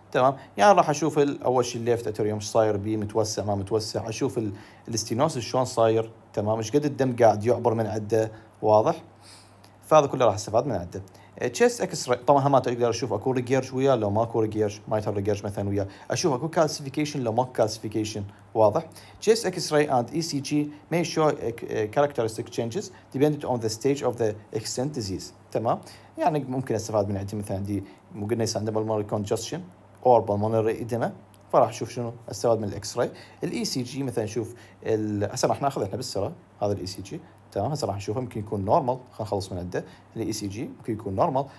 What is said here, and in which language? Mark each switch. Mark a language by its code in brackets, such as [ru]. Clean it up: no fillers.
[ar] تمام، يعني راح اشوف اول شيء الليفت اتريوم ايش صاير بيه، متوسع ما متوسع، اشوف الاستينوسس شلون صاير. تمام، ايش قد الدم قاعد يعبر من عنده. واضح، فهذا كله راح استفاد من عنده. تشيست اكس راي طبعا هم اقدر اشوف اكو ريجيرج وياه لو ماكو ريجيرج، مايتر ريجيرج مثلا وياه، اشوف اكو كالسيفيكيشن لو ماكو كالسيفيكيشن. واضح. [en] Chest X ray and E C G may show characteristic changes depending on the stage of the extent disease. [ar] تمام، يعني ممكن استفاد من عندي مثلا عندي مو قلنا يصير عنده بالمونري كونجستشن اور بالمونري ايديما، فراح اشوف شنو استفاد من الاكس راي. الاي سي جي مثلا نشوف هسه راح ناخذ احنا بالسرعه هذا الاي سي جي. تمام، هسه راح نشوفه يمكن يكون نورمال، خلينا نخلص من عنده. الاي سي جي ممكن يكون نورمال.